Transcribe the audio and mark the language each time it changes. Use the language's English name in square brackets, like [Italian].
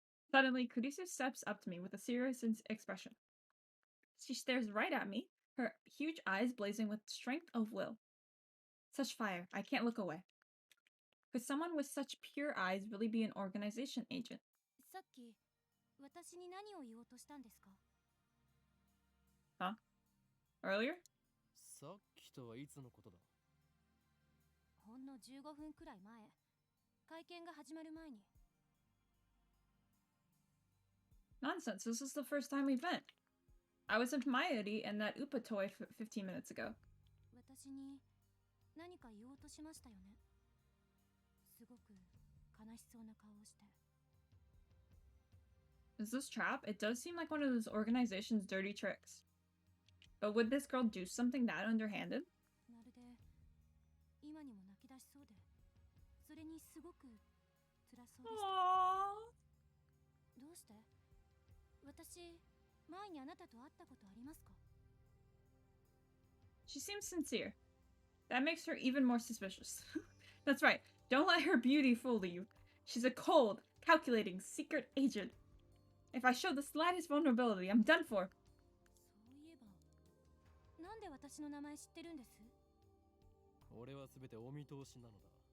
[English] Suddenly, Kurisu steps up to me with a serious expression. She stares right at me, her huge eyes blazing with strength of will. Such fire, I can't look away. Could someone with such pure eyes really be an organization agent? [Japanese] さっき私に何を言おうとしたんですか？ [English] Huh? Earlier? [Japanese] さっきとはいつのことだ？ほんの15分くらい前、会見が始まる前に。 [English] Nonsense, this is the first time we've met. I was with Mayuri and that Upa toy 15 minutes ago. [Japanese] 私に何か言おうとしましたよね。すごく悲しそうな顔をして。 [English] Is this trap? It does seem like one of those organization's dirty tricks. But would this girl do something that underhanded? [Japanese] まるで今にも泣き出しそうで、それにすごく辛そうでした。 [English] Aww. [Japanese] どうして？私、前にあなたと会ったことありますか？ [English] She seems sincere. That makes her even more suspicious. That's right. Don't let her beauty fool you. She's a cold, calculating, secret agent. If I show the slightest vulnerability, I'm done for. [Japanese] そういえば、なんで私の名前知ってるんです？俺はすべてお見通しなのだ。